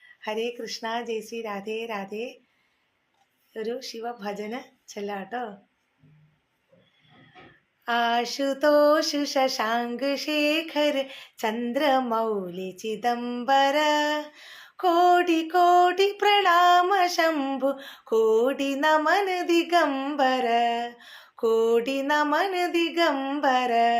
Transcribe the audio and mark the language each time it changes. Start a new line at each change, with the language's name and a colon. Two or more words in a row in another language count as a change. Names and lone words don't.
Hindi: हरे कृष्ण, जय श्री राधे राधे.
Malayalam: ഒരു ശിവഭജന ചെല്ലാട്ടോ.
Hindi: आशुतोष शशांक शेखर चंद्रमौलि चिदंबर कोटि कोटि प्रणाम शंभु कोटि नमन दिगंबर कोटि नमन दिगंबर